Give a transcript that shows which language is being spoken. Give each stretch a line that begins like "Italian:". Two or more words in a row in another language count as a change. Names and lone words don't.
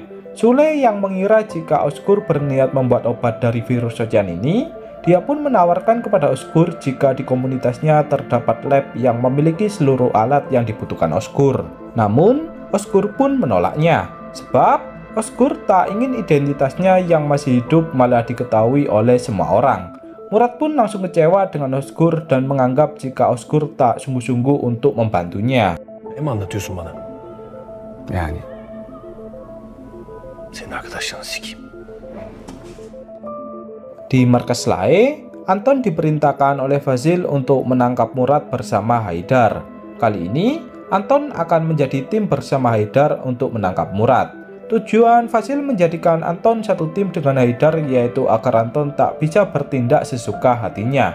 Indonesian: Sule yang mengira jika Özgur berniat membuat obat dari virus Océan ini, dia pun menawarkan kepada Özgur jika di komunitasnya terdapat lab yang memiliki seluruh alat yang dibutuhkan Özgur. Namun, Özgur pun menolaknya, sebab Özgur tak ingin identitasnya yang masih hidup malah diketahui oleh semua orang. Murad pun langsung kecewa dengan Özgur dan menganggap jika Özgur tak sungguh-sungguh untuk membantunya.
Turkish: Ne mi anlatıyorsun bana? Yani. Senin arkadaşlarını sikeyim.
Indonesian: Di markas Lae, Anton diperintahkan oleh Fazil untuk menangkap Murad bersama Haidar. Kali ini, Anton akan menjadi tim bersama Haidar untuk menangkap Murad. Tujuan Fazil menjadikan Anton satu tim dengan Haidar yaitu agar Anton tak bisa bertindak sesuka hatinya.